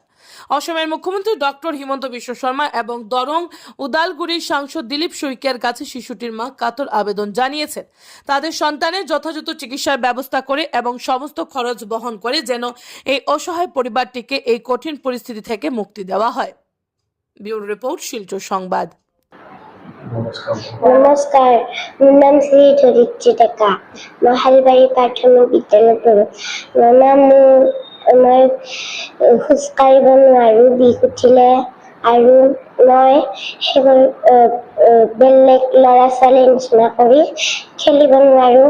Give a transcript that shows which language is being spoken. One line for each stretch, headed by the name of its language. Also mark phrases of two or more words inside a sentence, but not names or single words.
Bangla: অসমের মুখ্যমন্ত্রী ডক্টর হিমন্ত বিশ্ব শর্মা এবং দরং উদালগুড়ির সাংসদ দিলীপ শইকিয়ার কাছে শিশুটির মা কাতর আবেদন জানিয়েছেন তাদের সন্তানের যথাযথ চিকিৎসার ব্যবস্থা করে এবং সমস্ত খরচ বহন করে যেন এই অসহায় পরিবারটিকে এই কঠিন পরিস্থিতি থেকে মুক্তি দেওয়া হয়। ব্যুরো রিপোর্ট, শিলচর সংবাদ।
Assamese: নমস্কাৰ, মোৰ নাম শ্ৰী ধৰিত্ৰী ডেকা। মই শালবাৰী প্ৰাথমিক বিদ্যালয়ত পঢ়োঁ। মই খোজকাঢ়িব নোৱাৰোঁ, বিষ উঠিলে, আৰু মই সেইবোৰ বেলেগ ল'ৰা ছোৱালীৰ নিচিনা কৰি খেলিব নোৱাৰোঁ।